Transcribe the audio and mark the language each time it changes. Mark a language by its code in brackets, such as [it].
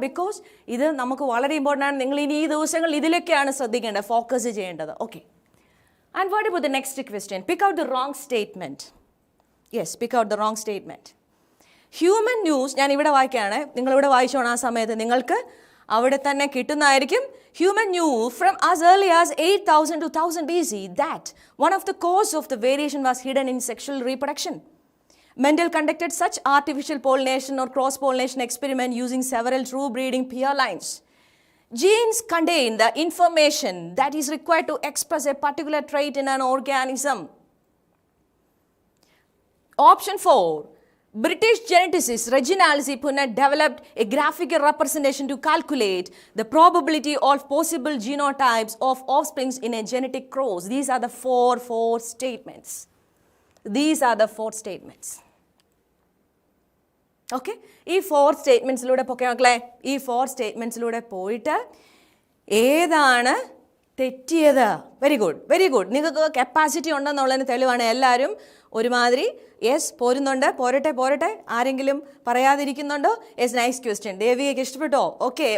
[ml] Because ഇത് നമുക്ക് വളരെ ഇമ്പോർട്ടൻ്റ് ആണ്. നിങ്ങൾ ഇനി ഈ ദിവസങ്ങൾ ഇതിലൊക്കെയാണ് ശ്രദ്ധിക്കേണ്ടത്, ഫോക്കസ് ചെയ്യേണ്ടത്. Okay. [en] And what about the next question? Pick out the wrong statement. Yes, pick out the wrong statement. [ml] Human news, ഞാൻ ഇവിടെ വായിക്കുകയാണ്, നിങ്ങളിവിടെ വായിച്ചോണം. ആ സമയത്ത് നിങ്ങൾക്ക് അവിടെ തന്നെ കിട്ടുന്നതായിരിക്കും. [en] Human knew from as early as 8000 to 1000 BC that one of the cause of the variation was hidden in sexual reproduction. Mendel conducted such artificial pollination or cross-pollination experiment using several true breeding peer lines. Genes contain the information that is required to express a particular trait in an organism. Option 4. British geneticist Reginald C. Punnett developed a graphical representation to calculate the probability of possible genotypes of offsprings in a genetic cross. These are the four statements. These are the 4 statements. Okay? [ml] ഈ 4 സ്റ്റേറ്റ്മെൻറ്റ്സിലൂടെ പോക്കെ മക്കളെ, ഈ 4 സ്റ്റേറ്റ്മെൻറ്റ്സിലൂടെ പോയിട്ട് ഏതാണ് തെറ്റിയത്? [en] Very good, very good. [ml] നിങ്ങൾക്ക് capacity ഉണ്ടെന്നുള്ളതിന് തെളിവാണ്. എല്ലാവരും ഒരുമാതിരി yes പോരുന്നുണ്ട്. പോരട്ടെ. ആരെങ്കിലും പറയാതിരിക്കുന്നുണ്ടോ? [en] Yes, nice question. [ml] ദേവികയ്ക്ക് ഇഷ്ടപ്പെട്ടോ? ഓക്കെ.